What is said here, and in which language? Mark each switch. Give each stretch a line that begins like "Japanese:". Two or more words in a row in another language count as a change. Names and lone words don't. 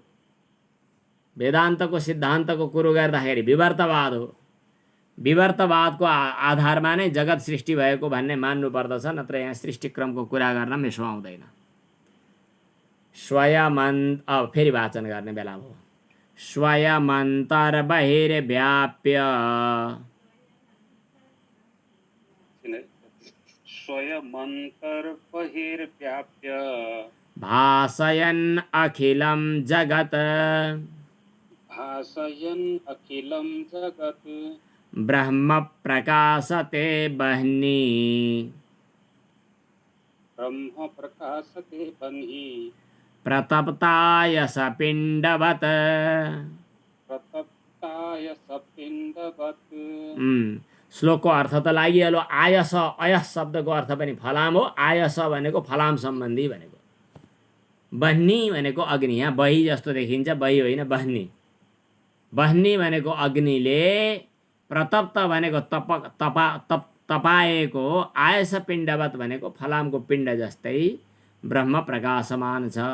Nepali: वेदान्तको सिद्धान्तको कुरो गर्दाखेरि विवर्तवाद हो। विवर्तवादको आधारमा नै जगत सृष्टि भएको भन्ने मान्नु पर्दछ, नत्र यहाँ सृष्टि क्रमको कुरा गर्न मिसो आउँदैन। फेरि वाचन गर्ने बेला हो।
Sanskrit: स्वयमन्तर्बहिर्व्याप्य, स्वयमन्तर्बहिर्व्याप्य भासयन् अखिलं जगत्, भासयन् अखिलं जगत् ब्रह्म प्रकाशते बह्नि, ब्रह्म प्रकाशते बह्नि प्रतप्ताय सपिण्डवत्, प्रतप्ताय सपिण्डवत्।
Nepali: श्लोकको अर्थ त लागिहाल्यो। आयस, अयस शब्दको अर्थ पनि फलाम हो। आयस भनेको फलाम सम्बन्धी भनेको। बह्नि भनेको अग्नि, यहाँ बही जस्तो देखिन्छ, बही होइन बह्नि। बह्नि भनेको अग्निले, प्रतप्त भनेको तपाएको,
Sanskrit: आयस पिण्डवत
Nepali: भनेको फलामको पिण्ड जस्तै ब्रह्म प्रकाशमान छ।